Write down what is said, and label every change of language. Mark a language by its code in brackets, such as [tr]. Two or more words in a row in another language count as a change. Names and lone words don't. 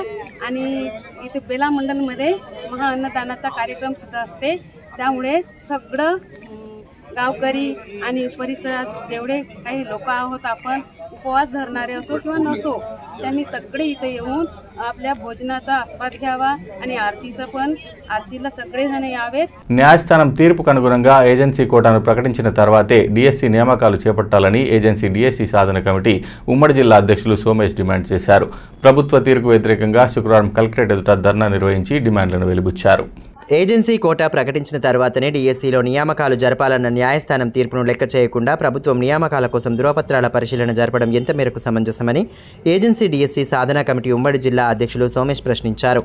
[mr] आणि इथे बेला मंडलमध्ये महाअन्नदानाचा कार्यक्रम सुद्धा असते. त्यामुळे सगळं गावकरी आणि परिसरात जेवढे काही लोक आहोत आपण उपवास धरणारे असो किंवा नसो त्यांनी सगळे इथे येऊन आपल्या भोजनाचा आस्वाद घ्यावा आणि आरतीला सगळेजण यावेत. [te] న్యాయస్థానం తీర్పుకు అనుగుణంగా ఏజెన్సీ కోటాను ప్రకటించిన తర్వాతే డిఎస్సి నియామకాలు చేపట్టాలని ఏజెన్సీ డిఎస్సి సాధన కమిటీ ఉమ్మడి జిల్లా అధ్యక్షులు సోమేష్ డిమాండ్ చేశారు. ప్రభుత్వ తీర్పుకు వ్యతిరేకంగా శుక్రవారం కలెక్టరేట్ ఎదుట ధర్నా నిర్వహించి డిమాండ్లను వెలిబుచ్చారు. ఏజెన్సీ కోటా ప్రకటించిన తర్వాతనే డిఎస్సిలో నియామకాలు జరపాలన్న న్యాయస్థానం తీర్పును లెక్క చేయకుండా ప్రభుత్వం నియామకాల కోసం ధృవపత్రాల పరిశీలన జరపడం ఎంత మేరకు సమంజసమని ఏజెన్సీ డిఎస్సి సాధనా కమిటీ ఉమ్మడి జిల్లా అధ్యక్షులు సోమేష్ ప్రశ్నించారు.